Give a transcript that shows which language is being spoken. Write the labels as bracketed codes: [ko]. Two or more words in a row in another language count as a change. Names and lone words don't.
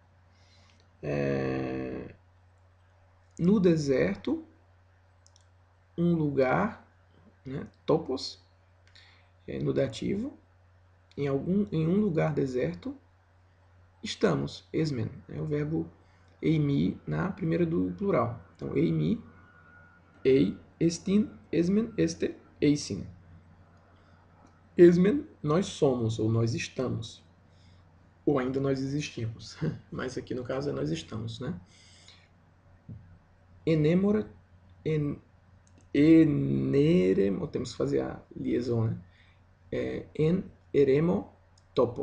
[pt] No deserto, um lugar, né? Topos, no dativo, em um lugar deserto, estamos, esmen, é o verbo eimi na primeira do plural. Então, [el] εἰμί, εἶ, ἐστίν, ἐσμέν, ἐστέ, εἰσίν. [pt] Esmen, nós somos, ou nós estamos. Ou ainda nós existimos. Mas aqui no caso é nós estamos, né? Enemora, eneremo, temos que fazer a liaison, né? [el] ἐν ἐρήμῳ τόπῳ.